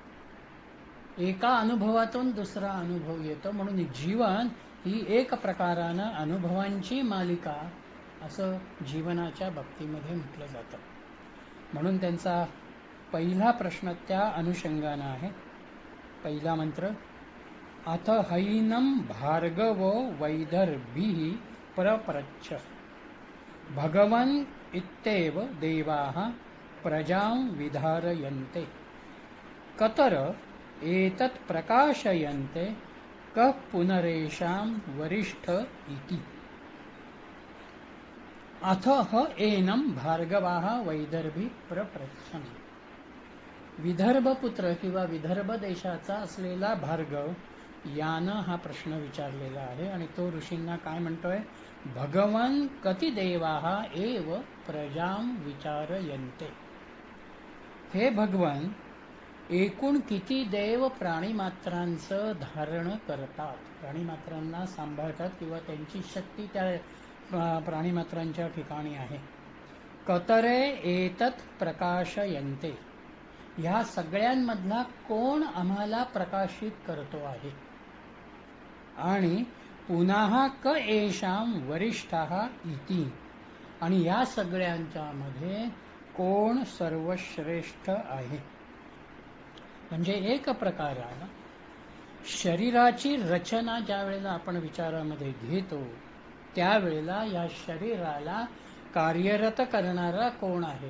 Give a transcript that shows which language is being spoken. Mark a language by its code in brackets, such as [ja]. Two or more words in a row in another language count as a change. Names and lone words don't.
[mr] एका अनुभवातून दुसरा अनुभव येतो म्हणून जीवन ही एक प्रकारानं अनुभवांची मालिका असं जीवनाच्या बाबतीमध्ये म्हटलं जातं. म्हणून त्यांचा पहिला प्रश्न त्या अनुषंगानं आहे. पहिला मंत्र, [sa] अथ हैनं भार्गवो वैदर्भिः प्रप्रच्छ भगवन् इत्येव देवाः प्रजां विधारयन्ते कतर एतत् प्रकाशयन्ते कः पुनरेषां वरिष्ठ इति. अथ ह एनं भार्गवाः वैदर्भी प्रप्रच्छन्. [mr] विदर्भ पुत्र किंवा विदर्भ देशाचा असलेला भार्गव यानं हा प्रश्न विचारलेला आहे आणि तो ऋषींना काय म्हणतोय, [sa] भगवान कति देवाः एव प्रजां विचारयन्ते. [mr] हे भगवान, एकूण किती देव प्राणीमात्रांचं धारण करतात, प्राणीमात्रांना सांभाळतात किंवा त्यांची शक्ती त्या प्राणीमात्रांच्या ठिकाणी आहे. [sa] कतरे एतत् प्रकाशयन्ते, [mr] ह्या सगळ्यांमधला कोण आम्हाला प्रकाशित करतो आहे. आणि पुन्हा [sa] क एषां वरिष्ठः इति, [mr] आणि या सगळ्यांच्या मध्ये कोण सर्वश्रेष्ठ आहे. म्हणजे एक प्रकारानं शरीराची रचना ज्या वेळेला आपण विचारामध्ये घेतो त्यावेळेला या शरीराला कार्यरत करणारा कोण आहे.